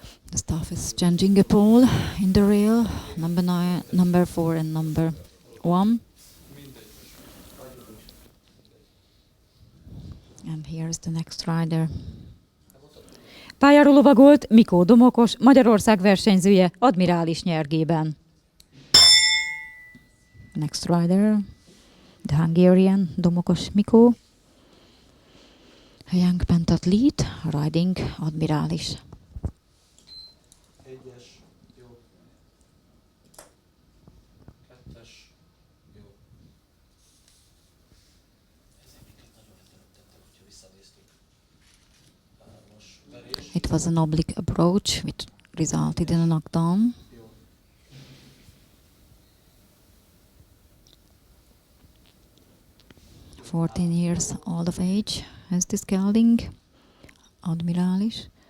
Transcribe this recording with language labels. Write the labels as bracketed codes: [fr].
[en] The staff is changing a pole in the rail, number 4 and number 1. And here's the next rider. [hu] Pályáról lovagolt Mikó Domokos, Magyarország versenyzője admirális nyergében. [en] Next rider, the Hungarian Domokos Mikó, a young pentathlete riding admirális. [hu] Egyes, jó. Kettes, jó. Ezzel minket nagyon elteremtettek, hogyha visszanéztük. Hármas, verés. [en] It was an oblique approach which resulted in a knockdown. [hu] Jó. [en] 14 years old of age has this gelding, admirális.